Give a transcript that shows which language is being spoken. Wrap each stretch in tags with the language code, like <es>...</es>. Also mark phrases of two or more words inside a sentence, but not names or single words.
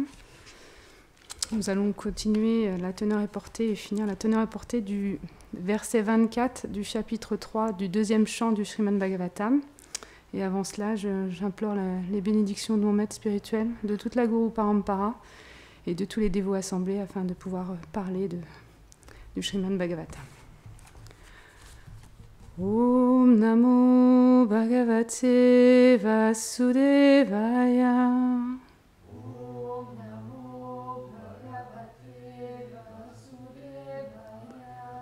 <fr>Nous allons continuer la teneur et portée et finir la teneur et portée du verset 24 du chapitre 3 du deuxième chant du Srimad Bhagavatam. Et avant cela, j'implore les bénédictions de mon maître spirituel, de toute la Guru Parampara et de tous les dévots assemblés afin de pouvoir parler du Srimad Bhagavatam.</fr> <sa>ॐ नमो भगवते वासुदेवाय. ॐ नमो भगवते वासुदेवाय.</sa>